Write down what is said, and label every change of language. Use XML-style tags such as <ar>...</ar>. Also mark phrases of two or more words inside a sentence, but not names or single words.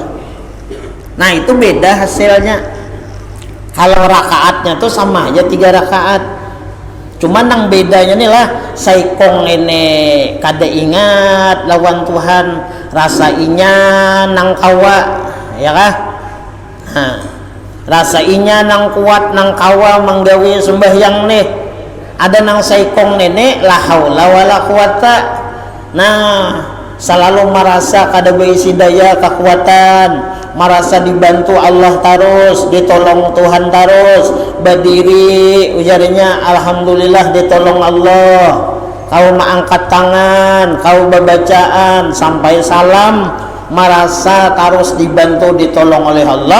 <bjn>Nah itu beda hasilnya. Kalau rakaatnya tuh sama aja 3 rakaat, cuman yang bedanya nih lah saikong ini kada ingat lawan Tuhan, rasa inya nang kawa ya kah, nah, rasa inya nang kuat nang kawa menggawe sembahyang nih, ada nang saikong nenek</bjn> <ar>لا حول ولا قوة,</ar> <bjn>nah selalu merasa kada berisi daya kekuatan, merasa dibantu Allah terus, ditolong Tuhan terus, berdiri ujarnya alhamdulillah ditolong Allah, kau mengangkat tangan, kau bacaan sampai salam, merasa terus dibantu ditolong oleh Allah.</bjn>